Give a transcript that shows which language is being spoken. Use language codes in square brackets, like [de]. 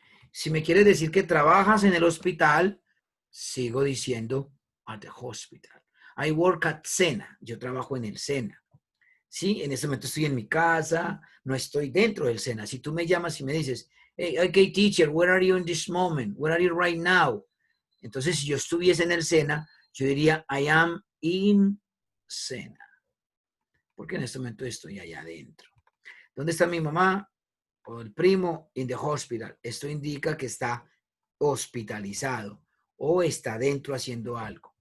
[es] Si me quieres decir que trabajas en el hospital, sigo diciendo [en] at the hospital. I work at Sena, [es] yo trabajo en el Sena. Sí, en este momento estoy en mi casa, no estoy dentro del Sena. Si tú me llamas y me dices, [en] hey, okay, teacher, where are you in this moment? Where are you right now? [es] Entonces, si yo estuviese en el Sena, yo diría, [en] I am in Sena. [es] Porque en este momento estoy allá adentro. ¿Dónde está mi mamá o el primo? [en] In the hospital. [es] Esto indica que está hospitalizado o está dentro haciendo algo.